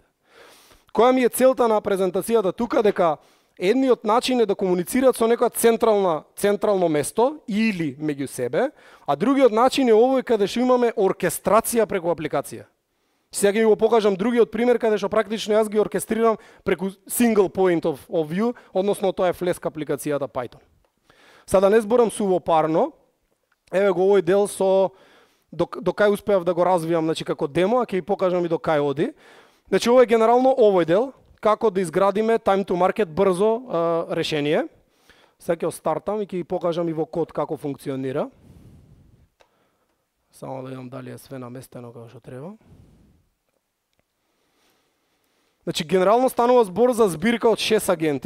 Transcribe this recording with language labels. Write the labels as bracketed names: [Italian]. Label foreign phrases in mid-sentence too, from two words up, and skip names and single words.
[Macedonian] Која ми е целта на презентацијата тука, дека едниот начин е да комуницираат со некоја централно место или меѓу себе, а другиот начин е овој каде што имаме оркестрација преку апликација. Сега ќе ви го покажам другиот пример каде што практично јас ги оркестрирам преку [English] single point of view, [Macedonian] односно тоа е Flask апликацијата Python. Сега да не зборам сувопарно, еве го овој дел со до кај успеав да го развијам, значи како демо, а ќе ви покажам и до кај оди. Значи ова е генерално овој дел, како да изградиме [English] time to market [Macedonian] брзо решение. Сега ќе стартам и ќе ви покажам и во код како функционира. Само да видам дали е све наместено како што треба. Значи генерално станува збор за збирка од 6 агенти.